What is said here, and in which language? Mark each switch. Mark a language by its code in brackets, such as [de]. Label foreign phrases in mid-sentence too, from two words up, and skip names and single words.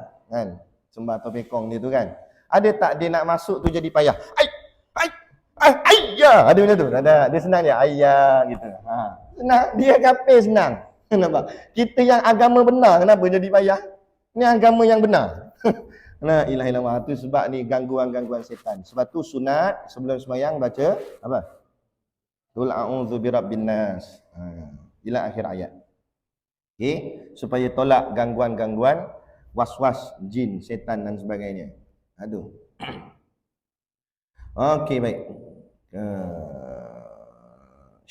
[ms] Kan? Sembah topekong dia tu kan. Ada tak dia nak masuk tu jadi payah? Ayah. Ada macam tu. Dia senang dia. Ayah gitu. Senang. Dia kafir senang. Nampak? Kita yang agama benar kenapa jadi payah? Ini agama yang benar. [ar] لا إله إلا الله. [ms] Tu sebab ni gangguan-gangguan setan. Sebab tu sunat sebelum sembahyang baca apa? [ar] قل أعوذ برب الناس. إلى آخر الآية. [ms] Okey, supaya tolak gangguan-gangguan was-was jin, setan dan sebagainya. Aduh. Okey, baik.